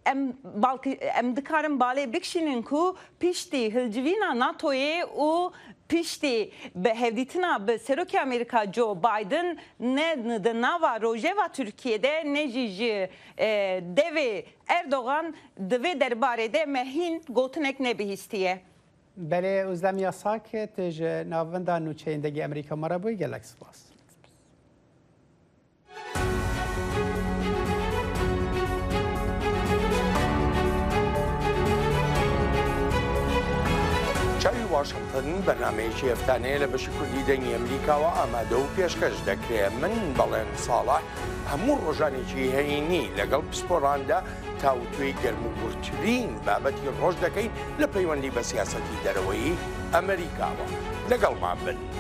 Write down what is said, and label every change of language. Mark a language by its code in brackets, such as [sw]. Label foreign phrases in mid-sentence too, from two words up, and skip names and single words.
[ku] em dikarin balê bikişînin ku piştî hilcivîna NATOyê û piştî bi hevdîtina bi Serokê Amerîka Joe Biden ne di nava rojeva Tirkiye'de ne jî ji devê Erdogan di vê derbarê de me hîn gotinek nebihîstiye. Berê Özdem ya saket ji navenda nûçeyîndegî Amerîka me re bûyî gelek spas. [ckb] چاوی واشنگتن بەرنمەیەکی هەفتانەیە لە بەشی کوردی دەنگی ئەمریکاوە ئامادە و پێشکەش دەکرێت من بەڵێن ساڵح هەموو ڕۆژانێکی هەینی لەگەڵ پسپۆڕاندا تاوتوێی گەرموگورترین بابەتی ڕۆژ دەکەین لە پەیوەندی بە سیاسەتی دەرەوەی ئەمریکاوە لەگەڵمان بن.